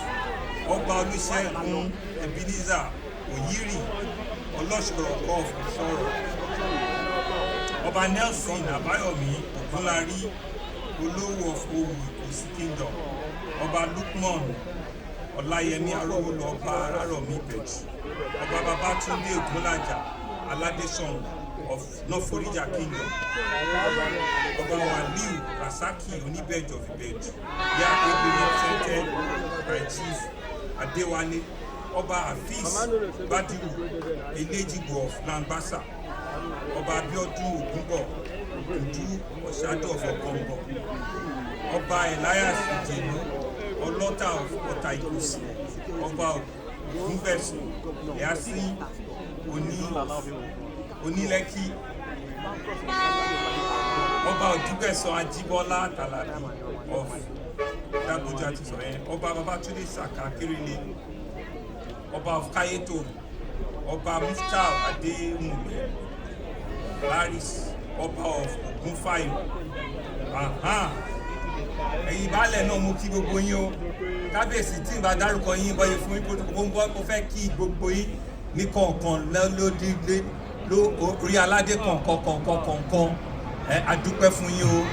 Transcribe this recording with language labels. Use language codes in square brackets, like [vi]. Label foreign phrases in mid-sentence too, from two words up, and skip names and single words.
[en] Oba Olusegun Ebenezer Oyiri, Olosoro of Osoro, Oba Nelson Abayomi Ogunlari, Olowo of Owu Ikosi Kingdom, Oba Lukman Olayemi Arowolo, Oba Araromi Ibeji, Oba Babatunde Ogunlaja Aladeson of Noforija Kingdom, Oba Waliu Rasaki Onibeji of Ibeji, they are ably represented by Chief Adewale, Oba Hafiz Badiru Elejibo of Lambasa, Oba Abiodun Ogunbo Ogunju Oshado of Ogongo, Oba Elias Ijenu Olota of Otaikosi, Oba Ogunbesu Yasi Oni Lekki, [yo] Oba Odubeso Ajibola Talabi of Ọ̀dàbọ̀jọ àti sọ̀rọ̀ yẹn ọba Babátúndé Sàká Kérélé ọba of Kayeto ọba Muftau Adéwùmí Paris ọba of Ògúnfàyò ẹ̀yin baálẹ̀ náà mo kí gbogbo yín o kábíyèsí tí n bá dárúkọ yín bọ́yé fún yín mo fẹ́ kí gbogbo yín ní kọ̀ọ̀kan lódìlé orí aládé kọ̀ọ̀kan a dúpẹ́ fún yín o.